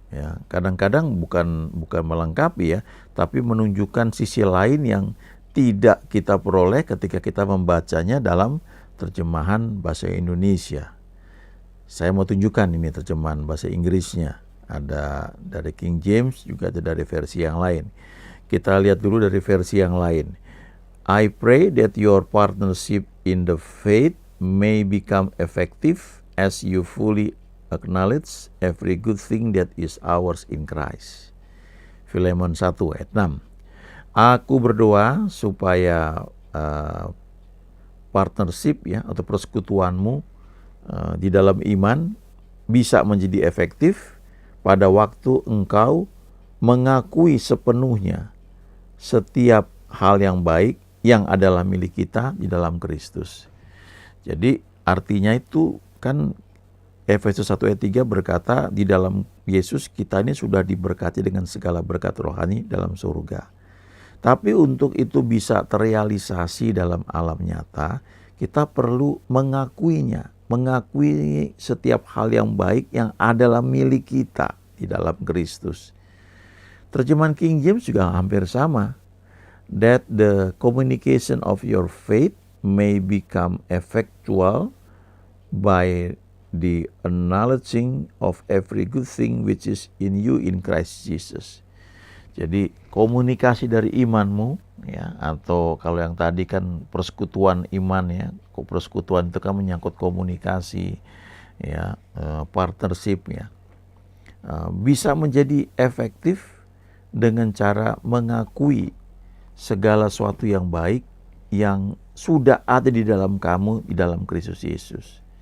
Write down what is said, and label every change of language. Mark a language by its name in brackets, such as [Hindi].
[Indonesian] Ya. Kadang-kadang bukan melengkapi ya, tapi menunjukkan sisi lain yang tidak kita peroleh ketika kita membacanya dalam terjemahan bahasa Indonesia. Saya mau tunjukkan ini terjemahan bahasa Inggrisnya. Ada dari King James, juga ada dari versi yang lain. Kita lihat dulu dari versi yang lain. [English] I pray that your partnership in the faith may become effective as you fully acknowledge every good thing that is ours in Christ. [Indonesian] Filemon 1 ayat 6. Aku berdoa supaya partnership ya, atau persekutuanmu di dalam iman bisa menjadi efektif pada waktu engkau mengakui sepenuhnya setiap hal yang baik yang adalah milik kita di dalam Kristus. Jadi artinya itu kan Efesus 1 ayat 3 berkata di dalam Yesus kita ini sudah diberkati dengan segala berkat rohani dalam surga. Tapi untuk itu bisa terrealisasi dalam alam nyata, kita perlu mengakuinya. Mengakui setiap hal yang baik yang adalah milik kita di dalam Kristus. Terjemahan King James juga hampir sama. [English] That the communication of your faith may become effectual by the acknowledging of every good thing which is in you in Christ Jesus. [Indonesian] Jadi komunikasi dari imanmu ya, atau kalau yang tadi kan persekutuan iman ya, persekutuan itu kan menyangkut komunikasi ya, partnership ya, bisa menjadi efektif dengan cara mengakui segala sesuatu yang baik yang sudah ada di dalam kamu di dalam Kristus Yesus.